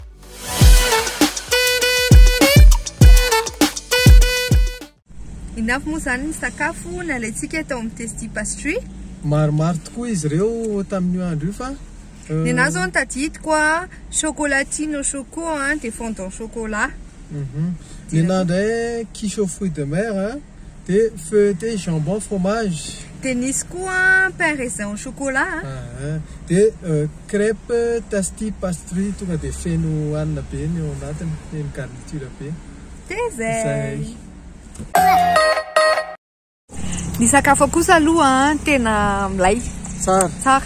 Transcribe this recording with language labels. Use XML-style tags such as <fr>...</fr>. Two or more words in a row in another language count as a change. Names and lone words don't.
<mg>Inafy moa zany ny sakafo nalaintsika tao amin'ny Tasty Pastry. Maromaro tokoa izy ireo tamin'io andro io fa ny anazy zao tadidiko</mg> <fr>chocolatine au choco</fr> <mg>dia</mg> <fr>fondant chocolat.</fr> <mg>Ny anandray</mg> <fr>quiche aux fruits de mer</fr> <mg>dia</mg> <fr>feuilleté jambon fromage.</fr> <mg>Dia nisy koa</mg> <fr>pain raisin au chocolat.</fr> <mg>Dia crêpe Tasty Pastry tonga dia feno hanina be ny ao anatiny, feno garniture be. Dia zay. Ny sakafo kosa aloha tena milay. Tsara.</mg>